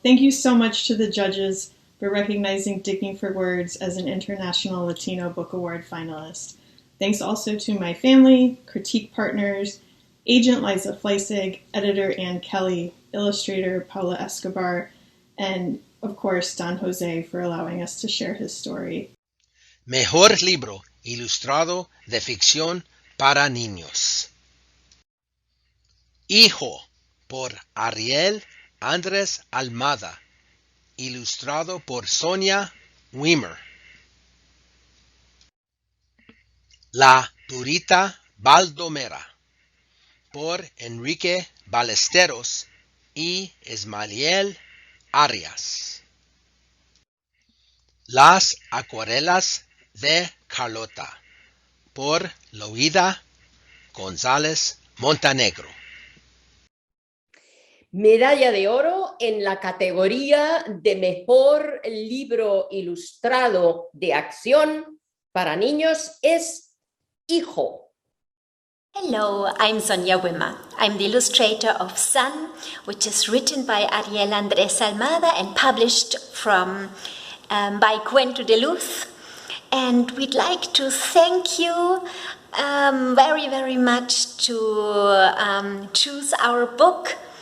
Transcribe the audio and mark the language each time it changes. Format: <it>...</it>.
<en>Thank you so much to the judges for recognizing Digging for Words as an International Latino Book Award finalist. Thanks also to my family, critique partners, agent Liza Fleissig, editor Ann Kelly, illustrator Paula Escobar, and of course Don Jose for allowing us to share his story.</en> <es>Mejor libro ilustrado de ficción para niños. Hijo por Ariel Andrés Almada, ilustrado por Sonia Weimer. La Purita Baldomera por Enrique Ballesteros y Ismael Arias. Las Acuarelas de Carlota por Loida González Montenegro. Medalla de oro en la categoría de Mejor Libro Ilustrado de Acción para Niños es Hijo.</es> <en>Hello, I'm Sonia Wimmer. I'm the illustrator of Sun, which is written by Ariel Andrés Almada and published by Cuento de Luz. And we'd like to thank you very, very much to choose our book.</en>